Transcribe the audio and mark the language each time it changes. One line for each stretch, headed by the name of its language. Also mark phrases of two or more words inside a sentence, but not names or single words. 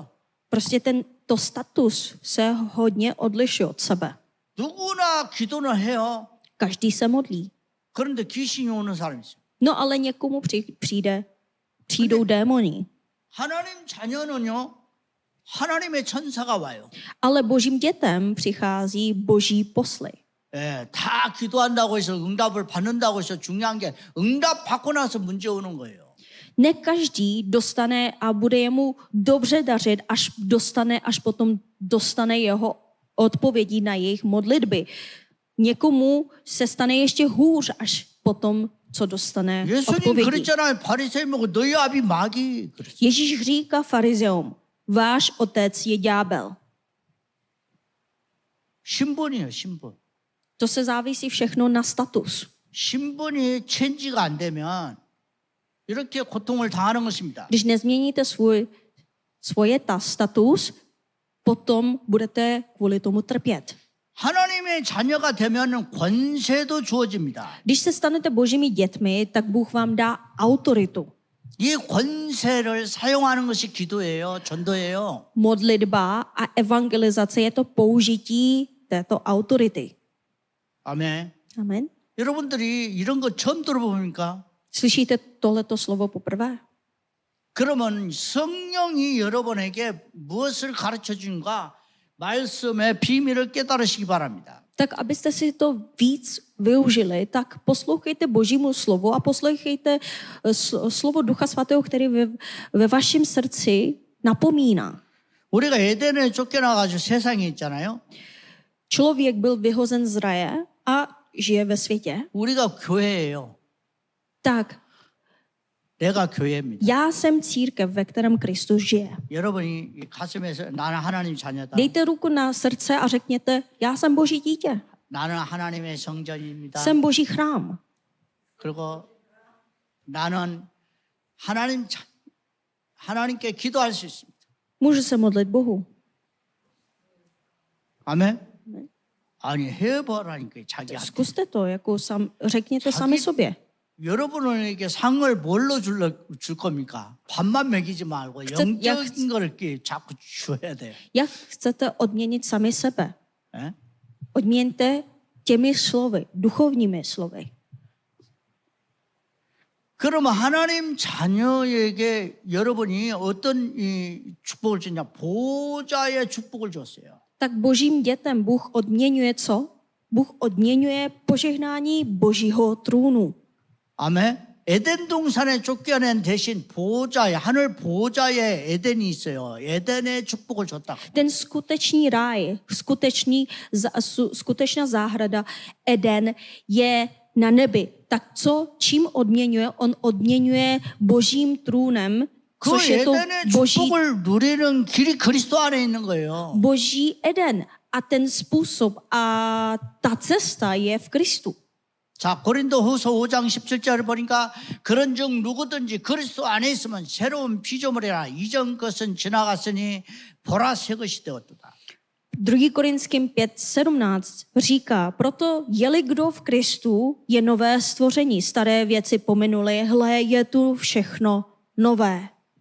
Czech: Prostě tento status se hodně odlišuje od sebe.
Korean: 누구나 기도는 해요.
Czech: Každý se modlí.
Korean: 그런데 귀신이 오는 사람이 있어요.
Czech: No ale někomu přijdou démoni.
Korean: 하나님 자녀는요, 하나님의 천사가 와요.
Czech: Ale božím dětem přichází boží posly.
Korean: 예, 다 기도한다고 해서 응답을 받는다고 해서 중요한 게 응답 받고 나서 문제 오는 거예요.
Czech: Ne každý dostane a bude jemu dobře dařit, až potom dostane jeho odpovědi na jejich modlitby. Někomu se stane ještě hůř, až potom, co dostane
Korean: 예수님
Czech: odpovědi.
Korean: 그랬잖아요. 바리새인하고 너희 아비 마귀. 그랬어요.
Czech: Ježíš říká farizeům, váš otec je ďábel.
Korean: 신분이에요, 신분.
Czech: To se závisí všechno na status.
Korean: 신분이 체인지가 안 되면 이렇게 고통을 당하는 것입니다.
Czech: Když nezměníte svoje status, potom budete kvůli tomu trpět.
Korean: 하나님의 자녀가 되면 권세도 주어집니다.
Czech: Když se stanete božími dětmi, tak Bůh vám dá autoritu.
Korean: 이 권세를 사용하는 것이 기도예요, 전도예요.
Czech: Modlitba a evangelizace je to použití této autority.
Korean: 아멘.
Czech: Amen.
Korean: 여러분들이 이런 거 처음 들어보니까
Czech: Slyšíte tohleto slovo poprvé?
Korean: 그러면 성령이 여러분에게 무엇을 가르쳐 준가 말씀의 비밀을 깨달으시기 바랍니다.
Czech: Tak abyste si to víc využili, tak poslouchejte Božímu slovu a poslouchejte slovo Ducha Svatého, který ve vašem srdci napomíná.
Korean: 우리가 에덴에 쫓겨나가지고 세상에 있잖아요.
Czech: Člověk byl vyhozen z raje a žije ve světě.
Korean: 우리가 교회예요.
Czech: Tak,
Korean: 내가 교회입니다.
Czech: já jsem církev, ve kterém Kristus žije.
Korean: 여러분이 가슴에서 나는 하나님 자녀다.
Czech: Dejte ruku na srdce a řekněte, já jsem Boží dítě,
Korean: 나는 하나님의 성전입니다.
Czech: jsem Boží chrám.
Korean: 그리고 나는 하나님께 기도할 수 있습니다.
Czech: Můžu se modlit Bohu.
Korean: 아멘. 아니 해보라니까 자기한테. Zkuste to, řekněte sami sobě. 여러분에게 상을 뭘로 줄 겁니까? 밥만 먹이지 말고 영적인 걸 이렇게 자꾸 줘야 돼요.
Czech: Jak chcete odměnit sami sebe?
Korean: 예?
Czech: Odměňte těmi slovy, duchovními slovy.
Korean: 그러면 하나님 자녀에게 여러분이 어떤 이 축복을 주냐? 보좌의 축복을 줬어요.
Czech: Tak božím dětem Bůh odměňuje co? Bůh odměňuje požehnání Božího trůnu.
Korean: 아멘. 에덴 동산에 쫓겨낸 대신 보좌에 하늘 보좌에 에덴이 있어요. 에덴의 축복을 줬다.
Czech: Ten skutečný ráj, skutečná záhrada Eden je na nebi. Tak co, čím odměňuje? On odměňuje Božím trůnem,
Korean: 그
Czech: což je to
Korean: 에덴의
Czech: Boží,
Korean: 축복을 누리는 길이 그리스도 안에 있는 거예요.
Czech: Boží Eden. A ten způsob a ta cesta je v Kristu.
Korean: 자, 고린도후서 5장 17절을 보니까 그런즉 누구든지 그리스도 안에 있으면 새로운 피조물이라 이전 것은 지나갔으니 보라 새 것이 되었도다.
Czech: 2. Korinským 5:17 říká, proto je-li kdo v Kristu, je nové stvoření, staré věci pominuly, hle, je tu všechno nové.